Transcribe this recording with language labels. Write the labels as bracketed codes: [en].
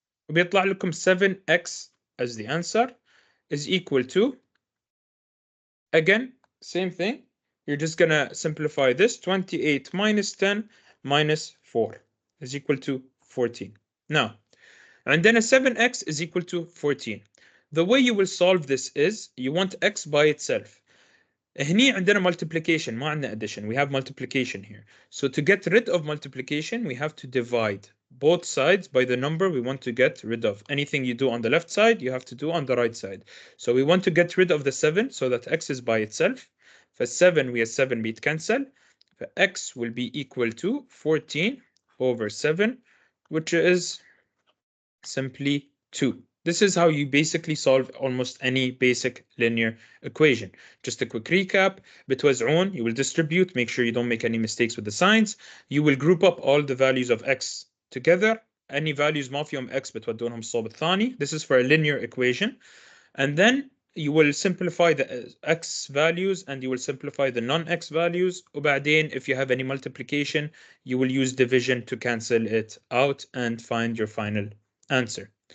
[ar] وبيطلع لكم [en] 7x as the answer is equal to, again, same thing. You're just going to simplify this. 28 minus 10 minus 4 is equal to 14. Now, and then a 7x is equal to 14. The way you will solve this is you want x by itself. [ar] هني عندنا multiplication ما عندنا addition. [en] We have multiplication here. So to get rid of multiplication, we have to divide both sides by the number we want to get rid of. Anything you do on the left side, you have to do on the right side. So we want to get rid of the 7 so that x is by itself. For 7, we have 7 cancel. For x will be equal to 14 over 7, which is simply 2. This is how you basically solve almost any basic linear equation. Just a quick recap. [ar] بتوزعون, [en] you will distribute, make sure you don't make any mistakes with the signs. You will group up all the values of x together. Any values [ar] ما فيهم x بتودونهم الصوب الثاني. [en] This is for a linear equation. And then you will simplify the x values and you will simplify the non-x values. [ar] وبعدين, [en] if you have any multiplication, you will use division to cancel it out and find your final answer.